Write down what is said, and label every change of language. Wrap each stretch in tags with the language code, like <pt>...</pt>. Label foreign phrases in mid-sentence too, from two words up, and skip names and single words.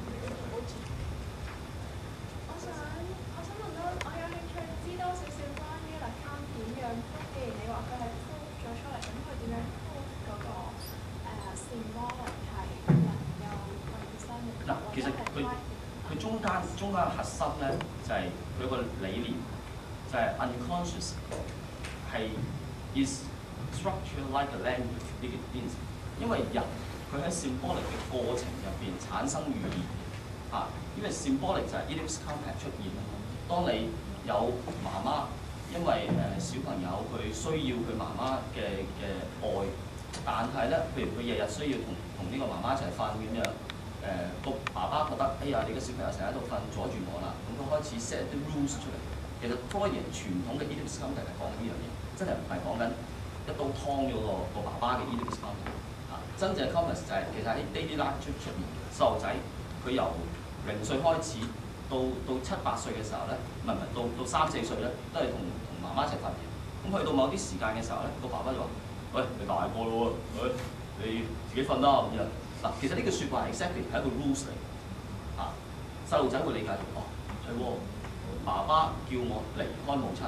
<yue>我想問到，我有興趣知多少少關於LeCun點樣，既然你話佢係 prove 咗出嚟，咁佢點樣 prove 嗰個symbolic 係能夠為生嘅？嗱，其實佢中間嘅核心咧，就係佢個理念，就係 unconscious 係</yue> <en>is structure like a language</en> <yue>呢件事，因為人佢喺 symbolic 嘅過程入邊產生語言嘅因為 symbolic 就係</yue> <en>ellipse contact</en> <yue>出現啊嘛。當你有媽媽，因為小朋友佢需要佢媽媽嘅愛，但係咧，譬如佢日日需要同呢個媽媽一齊瞓咁樣，個爸爸覺得哎呀，你個小朋友成日喺度瞓，阻住我啦，咁佢開始 set 啲 rules 出嚟。其實Freudian傳統嘅</yue> <en>ellipse contact</en> <yue>係講緊呢樣嘢，真係唔係講緊一刀劏咗個爸爸嘅</yue> <en>ellipse contact</en> <yue>真正嘅 context 就係其實喺</yue> <en>daily life</en> <yue>出現，細路仔佢由0歲開始到7、8歲嘅時候咧，唔係到3、4歲咧，都係同媽媽一齊瞓嘅。咁去到某啲時間嘅時候咧，個爸爸就話：喂，你大個咯喎，你自己瞓啦咁樣。嗱，其實呢句説話 exactly 係一個 rules 嚟細路仔會理解到，係喎，爸爸叫我離開母親。</yue>